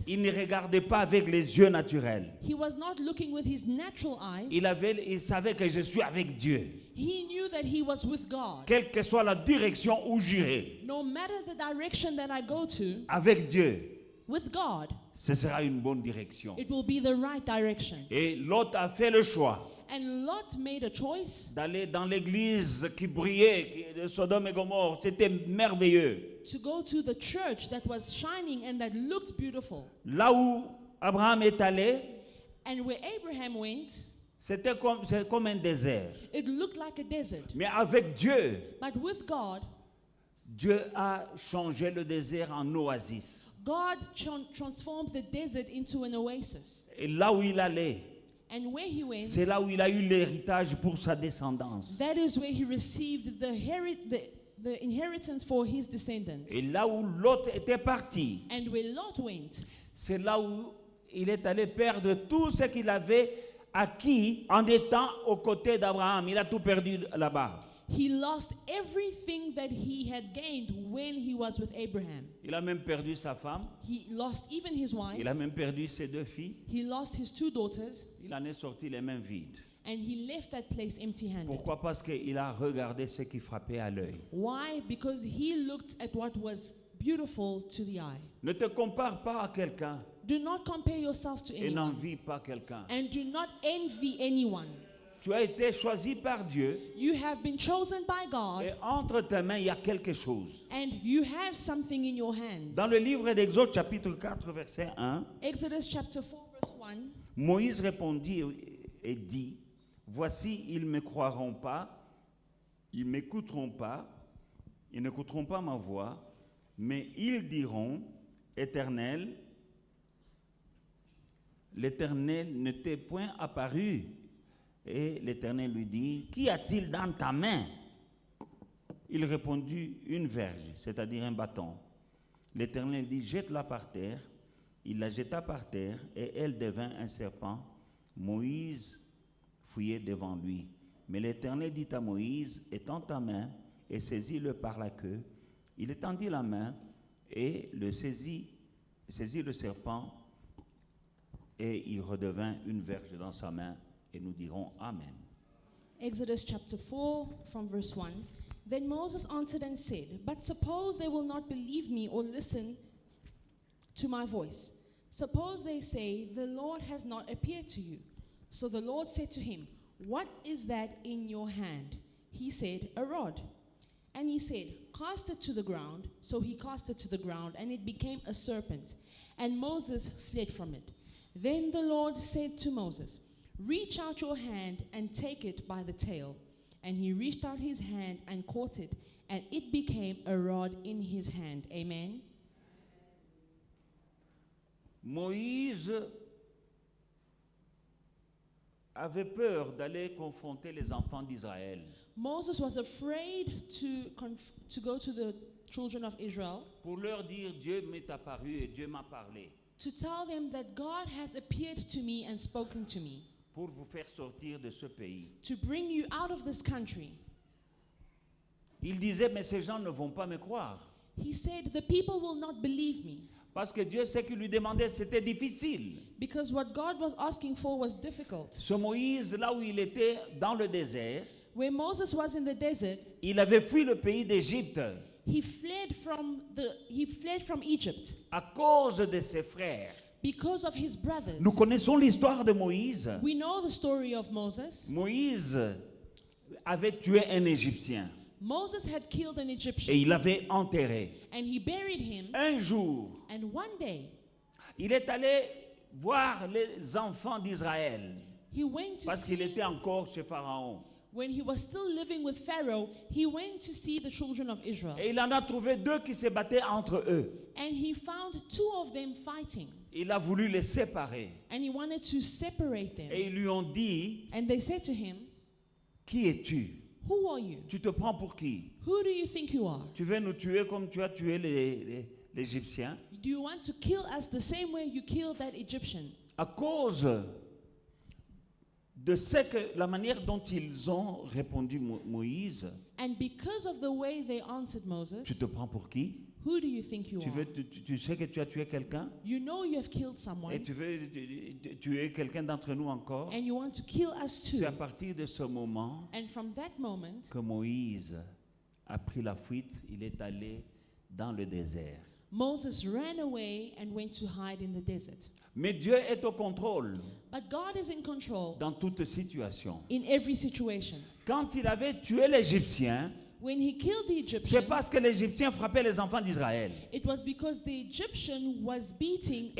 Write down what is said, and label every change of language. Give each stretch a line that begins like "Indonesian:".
French: Il ne regardait pas avec les yeux naturels.
English: He was not looking with his natural eyes.
French: Il savait que je suis avec Dieu.
English: He knew that he was with God.
French: Quelle que soit la direction où j'irai,
English: No matter the direction that I go to,
French: avec Dieu,
English: with God,
French: ce sera une bonne direction.
English: it will be the right direction.
French: Et Lot a fait le choix
English: And Lot made a choice
French: d'aller dans l'église qui brillait, de Sodome et Gomorre. C'était merveilleux.
English: to go to the church that was shining and that looked beautiful.
French: Là où Abraham est allé,
English: And where Abraham went,
French: c'est comme un désert.
English: it looked like a desert.
French: Mais avec Dieu,
English: But with God,
French: Dieu a changé le désert en oasis.
English: God transformed the desert into an oasis.
French: Et là où il allait,
English: And where he went,
French: c'est là où il a eu l'héritage pour sa descendance.
English: that is where he received the inheritance for his descendants.
French: Et là où Lot était parti,
English: And where Lot went,
French: c'est là où il est allé perdre tout ce qu'il avait acquis en étant aux côtés d'Abraham. Il a tout perdu là-bas.
English: he lost everything that he had gained when he was with Abraham.
French: Il a même perdu sa femme.
English: He lost even his wife.
French: Il a même perdu ses 2 filles.
English: He lost his 2 daughters.
French: Il en est sorti les mains vides.
English: And he left that place empty-handed.
French: Pourquoi? Parce qu'il a regardé ce qui frappait à l'œil.
English: Why? Because he looked at what was beautiful to the eye.
French: Ne te compare pas à quelqu'un
English: Do not compare yourself to
French: et
English: anyone.
French: n'envie pas quelqu'un.
English: And do not envy anyone.
French: Tu as été choisi par Dieu
English: You have been chosen by
French: et
English: God,
French: entre tes mains, il y a quelque chose.
English: and you have something in your hands.
French: Dans le livre d'Exode, chapitre 4, verset 1,
English: Exodus chapter 4, verse 1.
French: Moïse répondit et dit, « Voici, ils ne me croiront pas, ils ne m'écouteront pas, ils n'écouteront pas ma voix, mais ils diront, Éternel, l'Éternel ne t'est point apparu. » Et l'Éternel lui dit, « Qu'y a-t-il dans ta main ?» Il répondit, « Une verge, c'est-à-dire un bâton. » L'Éternel dit, « Jette-la par terre. » Il la jeta par terre et elle devint un serpent. Moïse fouillait devant lui. Mais l'Éternel dit à Moïse, étends ta main et saisis-le par la queue. Il étendit la main et saisit le serpent, et il redevint une verge dans sa main, et nous dirons Amen.
English: Exodus chapter 4 from verse 1. Then Moses answered and said, But suppose they will not believe me or listen to my voice. Suppose they say, The Lord has not appeared to you. So the Lord said to him, What is that in your hand? He said, A rod. And he said, Cast it to the ground. So he cast it to the ground, and it became a serpent. And Moses fled from it. Then the Lord said to Moses, Reach out your hand and take it by the tail. And he reached out his hand and caught it, and it became a rod in his hand. Amen.
French: Moïse avait peur d'aller confronter les enfants d'Israël.
English: Moses was afraid to go to the children of Israel
French: Pour leur dire, Dieu m'est apparu et Dieu m'a parlé.
English: to tell them that God has appeared to me and spoken to me
French: Pour vous faire sortir de ce pays.
English: to bring you out of this country.
French: Il disait, mais ces gens ne vont pas me croire.
English: He said, the people will not believe me
French: Parce que Dieu, ce qu'il lui demandait, c'était difficile.
English: because what God was asking for was difficult.
French: Ce Moïse, là où il était dans le désert,
English: Where Moses was in the desert,
French: il avait fui le pays d'Égypte
English: he fled from Egypt
French: à cause de ses frères.
English: because of his brothers.
French: Nous connaissons l'histoire de Moïse.
English: We know the story of Moses.
French: Moïse avait tué un Égyptien
English: Moses had killed an
French: et
English: Egyptian
French: il l'avait enterré.
English: and he buried him.
French: Un jour,
English: And one day,
French: il est allé voir les enfants d'Israël
English: he went to
French: parce qu'il
English: see,
French: était encore chez Pharaon.
English: when he was still living with Pharaoh, he went to see the children of Israel.
French: Et il en a trouvé deux qui se battaient entre eux.
English: And he found two of them fighting.
French: Il a voulu les séparer.
English: And he wanted to separate
French: Et
English: them.
French: ils lui ont dit,
English: And they said to him,
French: qui es-tu?
English: Who are you?
French: Tu te prends pour qui?
English: Who do you think you are?
French: Tu veux nous tuer comme tu as tué l'Égyptien?
English: Do you want to kill us the same way you killed that Egyptian?
French: À cause de la manière dont ils ont répondu Moïse,
English: And because of the way they answered Moses,
French: tu te prends pour qui?
English: who do you think you are?
French: Tu sais que tu as tué quelqu'un?
English: You know you have killed
French: Et
English: someone,
French: tu veux tuer quelqu'un d'entre nous encore?
English: and you want to kill us too.
French: C'est à partir de ce moment And from that moment, que Moïse a pris la fuite. Il est allé dans le désert.
English: Moses ran away and went to hide in the desert.
French: Mais Dieu est au contrôle
English: But God is in control
French: dans toute situation.
English: in every situation.
French: Quand il avait tué l'Égyptien,
English: When he killed the
French: c'est
English: Egyptian,
French: parce que l'Égyptien frappait les enfants d'Israël.
English: it was because the Egyptian was beating a